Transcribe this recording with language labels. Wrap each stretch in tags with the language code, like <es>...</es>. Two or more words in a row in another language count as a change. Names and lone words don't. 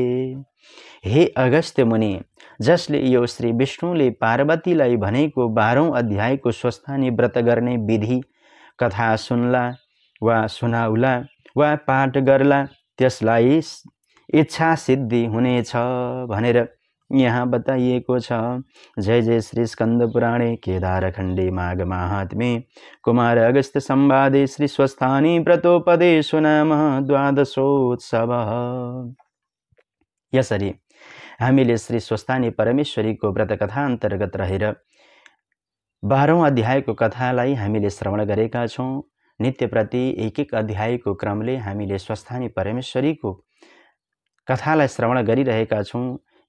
<ne>हे अगस्त्य मुनि, जसले यो श्री विष्णुले पार्वतीलाई भनेको 12औं अध्यायको स्वस्थानी व्रत गर्ने विधि कथा सुन्ला वा सुनाउला वा पाठ गर्ला त्यसलाई इच्छा सिद्धि हुनेछ भनेर यहाँ बताइएको छ।</ne> <sa>जय जय श्री स्कंद पुराणे केदारखण्डे माघ माहात्म्ये कुमार अगस्त्य संवादे श्री स्वस्थानी व्रतोपदेशो नाम द्वादशोत्सवः।</sa> <ne>यसरी हामीले श्री स्वस्थानी परमेश्वरीको व्रत कथा अन्तर्गत रहेर 12औं अध्यायको कथालाई हामीले श्रवण गरेका छौं। नित्य प्रति एक अध्यायको क्रमले हामीले स्वस्थानी परमेश्वरीको कथालाई श्रवण गरिरहेका छौं।</ne>